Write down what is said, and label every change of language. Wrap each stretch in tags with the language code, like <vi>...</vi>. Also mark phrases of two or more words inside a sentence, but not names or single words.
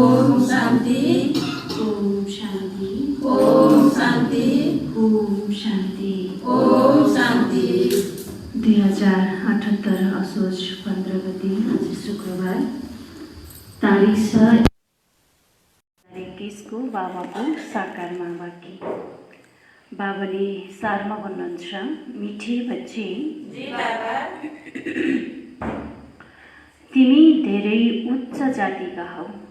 <hi>ओम शान्ति ओम शान्ति ओम शान्ति ओम शान्ति ओम शान्ति।</hi> <ne>2078 असोज 15 गते आज शुक्रबार तारिख छ 2021 को बाबाको साकारमा वाक्य। बाबाले सारमा भन्नुहुन्छ,</ne> <hi>मिठे बच्चे</hi> <ne>तिमी धेरै उच्च जातिका हौ।</ne>